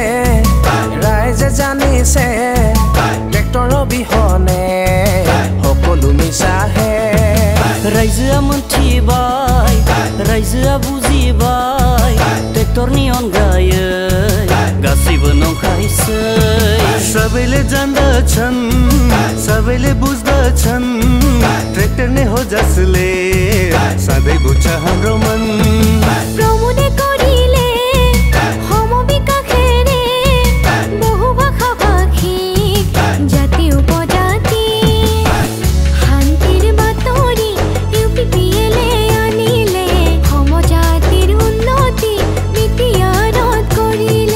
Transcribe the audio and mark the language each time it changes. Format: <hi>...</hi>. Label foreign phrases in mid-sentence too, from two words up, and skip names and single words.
<as>ৰাইজে জানিছে ট্ৰেক্টৰ বিহনে সকলো মিছাহে</as> <brx>रायजोआ मोनथिबाय रायजोआ बुजिबाय ट्रेक्टरनि अनगायै गासैबो नंखायसै</brx> <ne>सबैले जान्दछन् सबैले बुझ्दछन् ट्रेक्टर नै हो जसले सधैँ बुझ्छ हाम्रो मन</ne> <as>प्रमोदे কৰিলে সমবিকাশেৰে বহু ভাষা ভাষিক জাতি উপজাতি শান্তিৰ বাতৰি UPPLএ আনিলে সমজাতিৰ উন্নতি বিটিআৰত কৰিলে</as>